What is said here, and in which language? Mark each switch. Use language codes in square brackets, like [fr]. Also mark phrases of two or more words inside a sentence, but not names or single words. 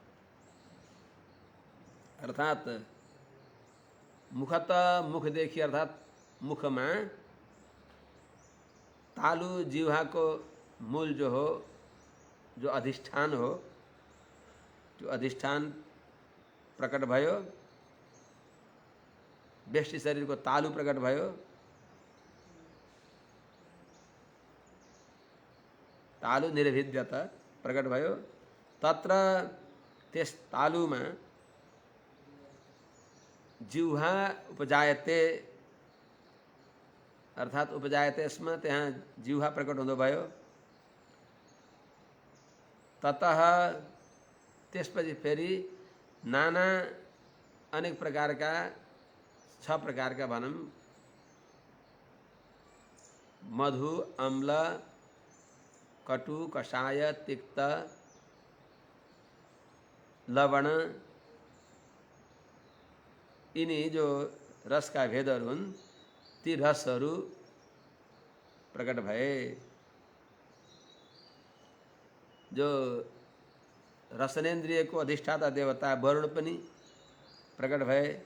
[ne] अर्थात मुखतः, मुख देखिए अर्थात मुख में तालु जिह्वा को मूल जो हो, जो अधिष्ठान हो, जो अधिष्ठान प्रकट भयो, व्यष्टि शरीर को तालु प्रकट भयो, [sa] तालु निर्भिद्यत [ne] प्रकट भयो। तत्र त्यस तालुमा [sa] जिह्वा उपजायते [ne] अर्थात [sa] उपजायते स्म, [ne] त्यहाँ जिह्वा प्रकट हुँदो भयो। ततः त्यसपछि फेरि नाना अनेक प्रकारका 6 प्रकारका भनौँ मधु, अम्ल, कटु, कषाय, तिक्त, लवण, यिनी जो रसका भेदहरू हुन् ती रसहरू प्रकट भए। जो रसनेन्द्रिय को अधिष्ठाता देवता वरुण पनि प्रकट भए।